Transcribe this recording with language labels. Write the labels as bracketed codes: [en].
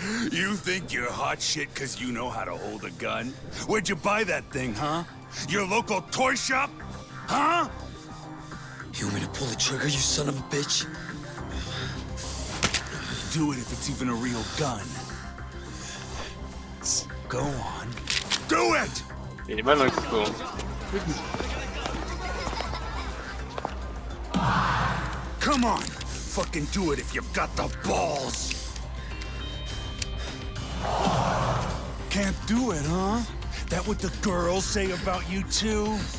[en] You think you're hot shit because you know how to hold a gun? Where'd you buy that thing, huh? Your local toy shop? Huh? You want me to pull the trigger, you son of a bitch? Do it if it's even a real gun. Go on. Do it! [fr] Il est mal dans le coup, hein. [en] Come on! Fucking do it if you've got the balls! Can't do it, huh? That what the girls say about you too?